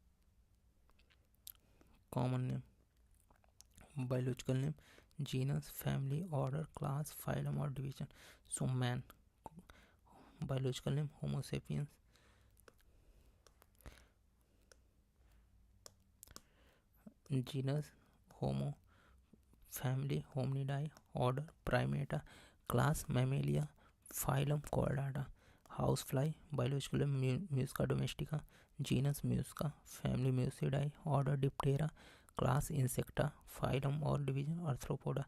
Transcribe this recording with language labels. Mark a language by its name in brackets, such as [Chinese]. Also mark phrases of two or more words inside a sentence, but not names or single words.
[English] Common name, biological name, genus, family, order, class, phylum or division. So man, biological name Homo sapiens. Genus Homo, family Hominidae, order Primata, class Mammalia, phylum Chordata. Housefly, biological name Musca domestica, genus Musca, family Musidae, order Diptera, class Insecta, phylum or division Arthropoda.